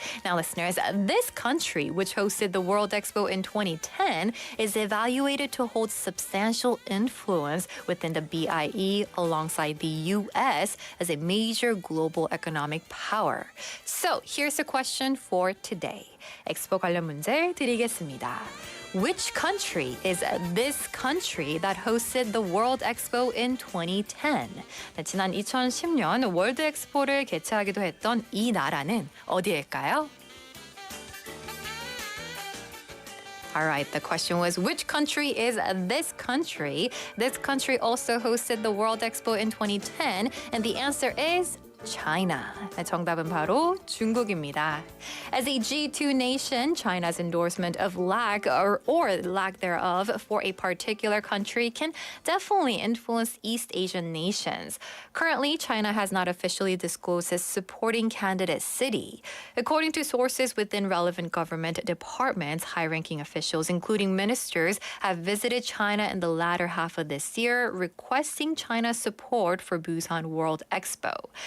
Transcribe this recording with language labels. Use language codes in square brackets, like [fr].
[en] Now, listeners, this country, which hosted the World Expo in 2010, is evaluated to hold substantial influence within the BIE alongside the U.S. as a major global economic power. So here's the question for today. [ko] 엑스포 관련 문제 드리겠습니다. [en] Which country is this country that hosted the World Expo in 2010? [ko] 네, 지난 2010년 월드 엑스포를 개최하기도 했던 이 나라는 어디일까요? [en] All right, the question was, which country is this country? This country also hosted the World Expo in 2010, and the answer is China. [ko] 정답은 바로 중국입니다. [en] As a G2 nation, China's endorsement of lack or lack thereof for a particular country can definitely influence East Asian nations. Currently, China has not officially disclosed its supporting candidate city. According to sources within relevant government departments, high-ranking officials, including ministers, have visited China in the latter half of this year, requesting China's support for Busan World Expo.